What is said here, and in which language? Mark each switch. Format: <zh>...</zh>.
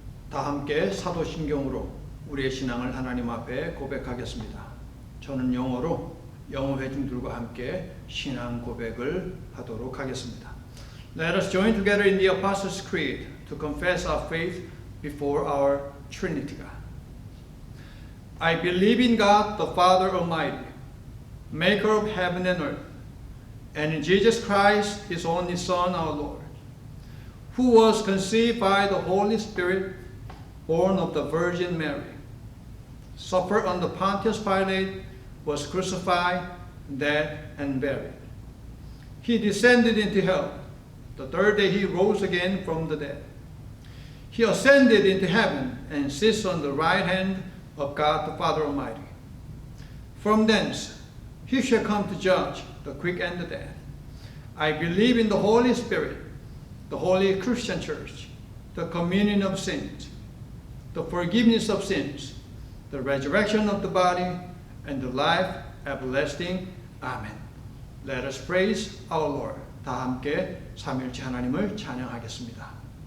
<ko>다 함께 사도신경으로 우리의 신앙을 하나님 앞에 고백하겠습니다. 저는 영어로 영어 회중들과 함께 신앙 고백을 하도록 하겠습니다.</ko> <en>Let us join together in the Apostles' Creed to confess our faith before our Trinity God. I believe in God, the Father Almighty, maker of heaven and earth, and in Jesus Christ, His only Son, our Lord, who was conceived by the Holy Spirit, born of the Virgin Mary, suffered under Pontius Pilate, was crucified, dead, and buried. He descended into hell. The third day He rose again from the dead. He ascended into heaven and sits on the right hand of God the Father Almighty. From thence He shall come to judge the quick and the dead. I believe in the Holy Spirit, the holy Christian Church, the communion of saints, the forgiveness of sins, the resurrection of the body, and the life everlasting. Amen. Let us praise our Lord.</en> <ko>다 함께 삼위일체 하나님을 찬양하겠습니다.</ko>